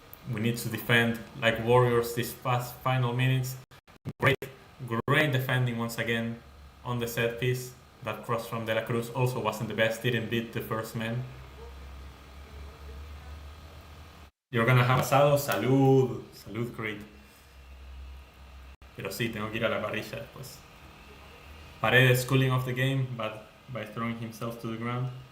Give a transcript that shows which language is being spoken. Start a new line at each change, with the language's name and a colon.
English: We need to defend like warriors these past final minutes. Great defending once again on the set piece. That cross from De La Cruz also wasn't the best, didn't beat the first man. You're gonna have asado, salud, salud, Creed.
Spanish: Pero sí, tengo que ir a la parrilla después.
English: Paredes cooling off the game, but by throwing himself to the ground.